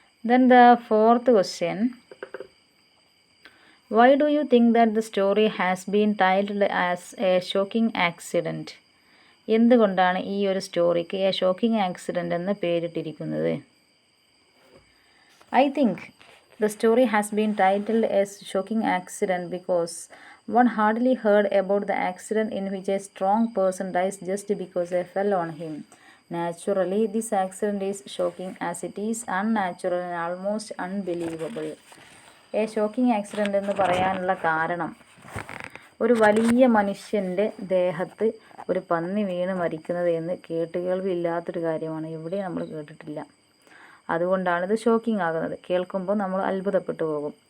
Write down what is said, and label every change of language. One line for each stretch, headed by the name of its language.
English: Then the fourth question. Why do you think that the story has been titled as a shocking accident?
Malayalam: എന്തുകൊണ്ടാണ് ഈ ഒരു സ്റ്റോറിക്ക് A shocking accident എന്ന് പേരിട്ടിരിക്കുന്നത്?
English: I think the story has been titled as shocking accident because one hardly heard about the accident in which a strong person dies just because they fell on him. Naturally, this accident is shocking as it is unnatural and almost unbelievable.
Malayalam: A shocking accident എന്ന് പറയാനുള്ള കാരണം, ഒരു വലിയ മനുഷ്യൻ്റെ ദേഹത്ത് ഒരു പന്നി വീണ് മരിക്കുന്നത് എന്ന് കേട്ടുകേൾവില്ലാത്തൊരു കാര്യമാണ്. എവിടെ നമ്മൾ കേട്ടിട്ടില്ല. അതുകൊണ്ടാണിത് ഷോക്കിംഗ് ആകുന്നത്. കേൾക്കുമ്പോൾ നമ്മൾ അത്ഭുതപ്പെട്ടു പോകും.